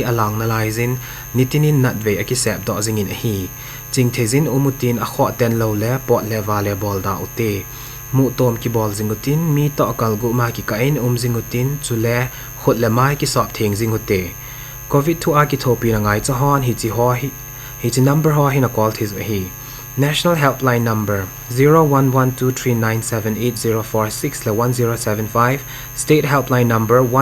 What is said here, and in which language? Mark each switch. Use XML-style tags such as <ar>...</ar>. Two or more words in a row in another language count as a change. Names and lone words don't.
<tcz>alang na laizin nitinin nat ve akisep do zingin hi chingthezin umutin a kho ten lo le pot le vale bol da ute mu tom ki bol zingutin mi to kalgu ma ki kain zingutin chule khot le mai ki sop theng zingute covid to a ki thopi na ngai cha hon hi chi ho hi chi number ho hi na call thiz hi</tcz> <en>National helpline number</en> <tcz>0112397804 le 1075</tcz> <en>State helpline number</en>